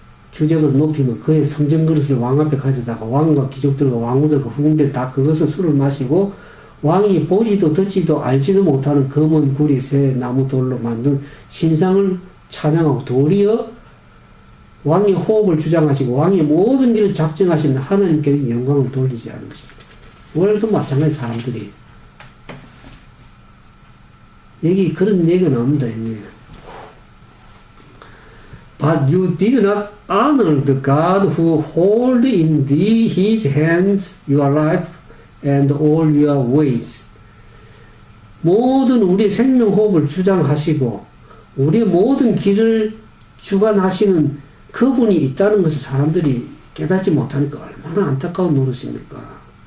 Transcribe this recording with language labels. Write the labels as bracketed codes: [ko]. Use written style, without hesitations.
[ko] 주제보다 높이면 그의 성전 그릇을 왕 앞에 가져다가 왕과 귀족들과 왕후들과 후궁들 다 그것을 술을 마시고, 왕이 보지도 듣지도 알지도 못하는 검은 구리 새 나무 돌로 만든 신상을 찬양하고, 도리어 왕의 호흡을 주장하시고 왕의 모든 일을 작정하시는 하나님께 영광을 돌리지 않은 것입니다. 오늘도 마찬가지 사람들이 여기 그런 얘기가 나옵니다. [en] But you did not honor the God who hold in his hands your life and all your ways. [ko] 모든 우리의 생명 호흡을 주장하시고 우리의 모든 길을 주관하시는 그분이 있다는 것을 사람들이 깨닫지 못하니까 얼마나 안타까운 노릇입니까?